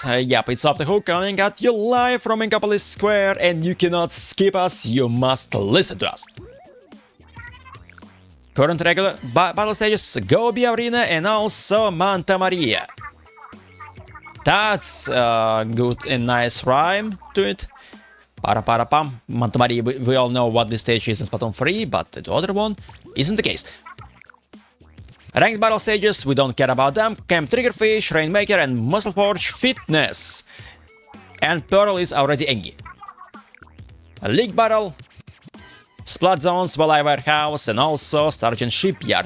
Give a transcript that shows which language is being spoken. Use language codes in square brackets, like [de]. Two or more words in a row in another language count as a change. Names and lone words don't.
[en] Yep, it's Off the Hook coming at you live from Inkopolis Square, and you cannot skip us, you must listen to us. Current regular battle stages, Gobi Arena and also Manta Maria. That's a good and nice rhyme to it. Para para pam. Manta Maria, we all know what this stage is in Splatoon 3, but the other one isn't the case. Ranked battle stages, we don't care about them. Camp Triggerfish, Rainmaker, and Muscleforge Fitness. And Pearl is already Engi. A League battle, Splat Zones, Valai Warehouse, and also Sturgeon Shipyard.